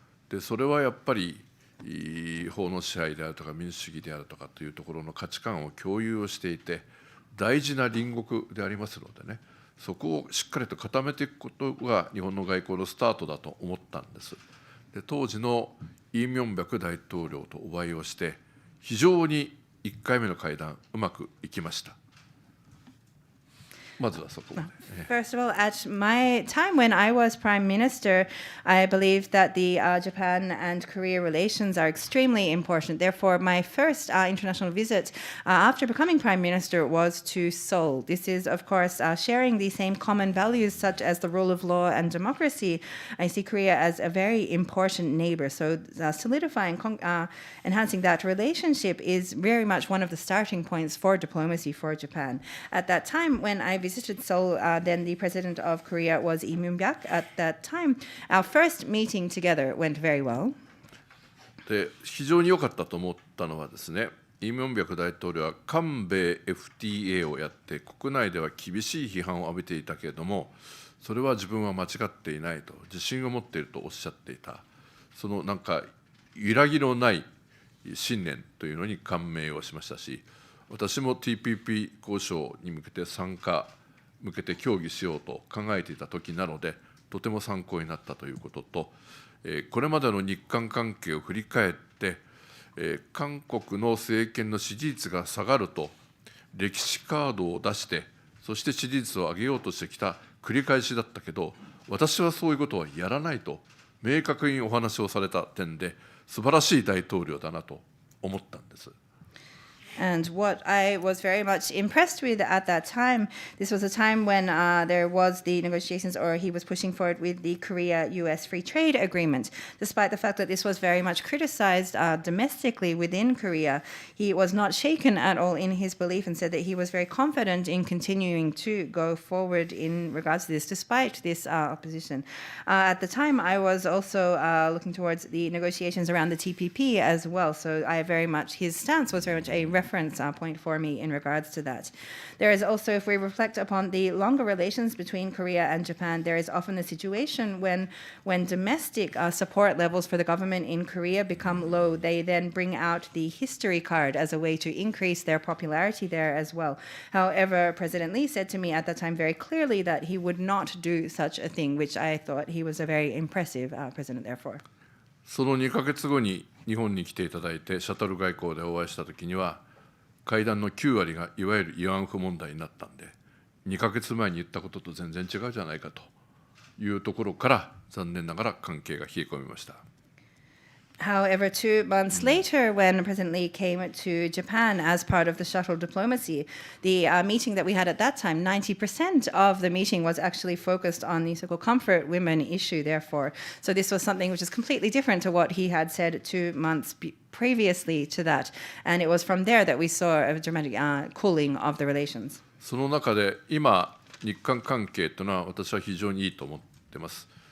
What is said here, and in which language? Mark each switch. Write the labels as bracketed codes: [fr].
[ja] でそれはやっぱり法の支配であるとか民主主義であるとかというところの価値観を共有をしていて、大事な隣国でありますのでね、そこをしっかりと固めていくことが日本の外交のスタートだと思ったんです。で当時のイ・ミョンバク大統領とお会いをして、非常に1回目の会談うまくいきました。まずはそこまで。 [en] First of all, at my time when I was Prime Minister, I believe that the Japan and Korea relations are extremely important. Therefore, my first international visit after becoming Prime Minister was to Seoul. This is, of course, sharing the same common values such as the rule of law and democracy. I see Korea as a very important neighbor. So solidifying, enhancing that relationship is very much one of the starting points for diplomacy for Japan. At that time, when I visited Seoul, then the president of Korea was Lee Myung-bak. At that time, our first meeting together went very well. [ja] で非常に良かったと思ったのはですね、イ・ミョンバク大統領は韓米 FTA をやって国内では厳しい批判を浴びていたけれども、それは自分は間違っていないと自信を持っているとおっしゃっていた、そのなんか揺らぎのない信念というのに感銘をしましたし、私も TPP 交渉に向けて向けて協議しようと考えていた時なので、とても参考になったということと、これまでの日韓関係を振り返って、韓国の政権の支持率が下がると歴史カードを出して、そして支持率を上げようとしてきた繰り返しだったけど、私はそういうことはやらないと明確にお話をされた点で、素晴らしい大統領だなと思ったんです。 [en] And what I was very much impressed with at that time, this was a time when there was the negotiations, or he was pushing forward with the Korea-US free trade agreement. Despite the fact that this was very much criticized domestically within Korea, he was not shaken at all in his belief and said that he was very confident in continuing to go forward in regards to this, despite this opposition. At the time, I was also looking towards the negotiations around the TPP as well. So I very much, his stance was very much a reference point for me in regards to that. There is also, if we reflect upon the longer relations between Korea and Japan, there is often a situation when domestic support levels for the government in Korea become low, they then bring out the history card as a way to increase their popularity there as well. However, President Lee said to me at that time very clearly that he would not do such a thing, which I thought he was a very impressive president therefore. [ja] その2ヶ月後に日本に来ていただいて、シャトル外交でお会いしたときには、会談の9割がいわゆる慰安婦問題になったんで、2ヶ月前に言ったことと全然違うじゃないかというところから、残念ながら関係が冷え込みました。 [en] However, 2 months later, when President Lee came to Japan as part of the shuttle diplomacy, the meeting that we had at that time, 90% of the meeting was actually focused on the so-called comfort women issue, therefore. So this was something which is completely different to what he had said 2 months previously to that. And it was from there that we saw a dramatic cooling of the relations. [ja] その中で今、日韓関係というのは私は非常にいいと思っています。